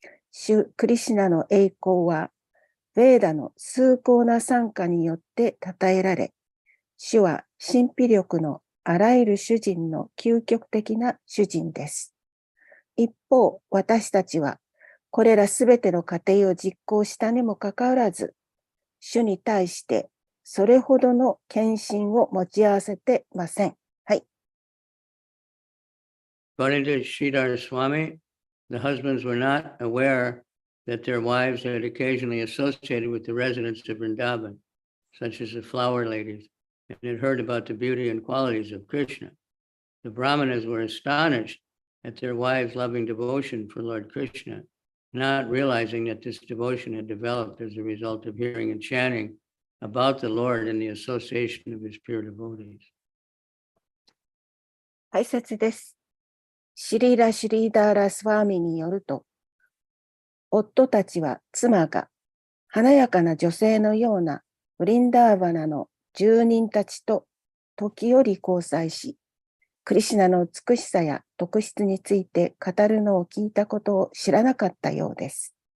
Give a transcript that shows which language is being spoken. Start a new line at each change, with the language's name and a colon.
Japanese: 主クリシュナの栄光は、ヴェーダの崇高な賛歌によって称えられ、主は神秘力のあらゆる主人の究極的な主人です。一方、私たちは、これらすべての過程を実行したにもかかわらず、主に対してそれほどの献身を持ち合わせてません。はい。
English: According to Sridhar Swami, the husbands were not aware that their wives had occasionally associated with the residents of Vrindavan, such as the flower ladies, and had heard about the beauty and qualities of Krishna. The Brahmanas were astonished at their wives' loving devotion for Lord Krishna, not realizing that this devotion had developed as a result of hearing and chanting about the Lord and the association of his pure devotees.
Japanese: 解説です。シリーダーラ・スワーミによると、夫たちは妻が華やかな女性のようなブリンダーバナの住人たちと時折交際し、クリシュナの美しさや特質について語るのを聞いたことを知らなかったようです。